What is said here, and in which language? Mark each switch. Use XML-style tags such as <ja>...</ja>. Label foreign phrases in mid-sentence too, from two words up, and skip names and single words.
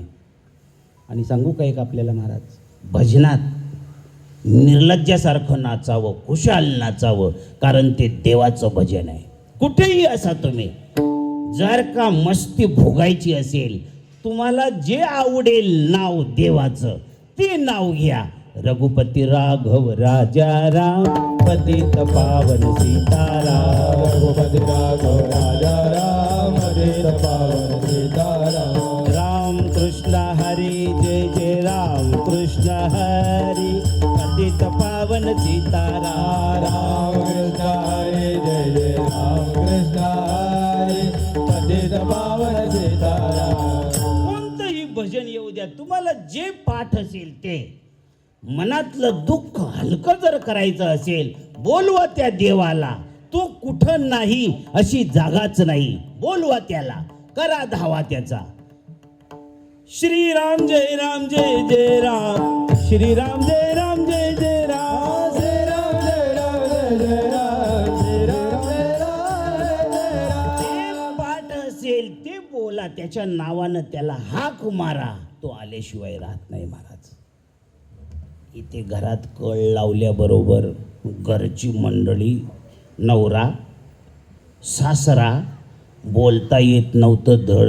<mr>आणि सांगू का एक आपल्याला महाराज, भजनात निर्लज्जासारखं नाचावं, खुशाल नाचावं, कारण ते देवाचं भजन आहे. कुठेही असा तुम्ही जर का मस्ती भोगायची असेल, तुम्हाला जे आवडेल नाव देवाचं ते नाव घ्या.</mr> <hi>रघुपती राघव राजा राम पतित पावन सीताराम. रघुपति राघव राजा राम पतित पावन सीताराम.</hi> <mr>राम कृष्ण हरी जय जय राम कृष्ण हरी पतित पावन सीताराम. राम कृष्ण हरी जय जय राम कृष्ण हरी पतित पावन सीताराम. कोणतंही भजन येऊ द्या, तुम्हाला जे पाठ असेल ते. मनातलं दुःख हलकं जर करायचं असेल, बोलवा त्या देवाला. तो कुठं नाही अशी जागाच नाही. बोलवा त्याला, करा धावा त्याचा. श्रीराम जय राम जय जय राम. श्रीराम जय राम जय जय राम. श्रीराम जय राम जय जय राम. श्रीराम जय राम जय राम. ते पाठ असेल ते बोला, त्याच्या नावानं त्याला हाक मारा. तो आल्याशिवाय राहत नाही महाराज. इथे घरात कळ लावल्याबरोबर घरची मंडळी, नवरा सासरा, बोलता येत नव्हतं धड.</mr>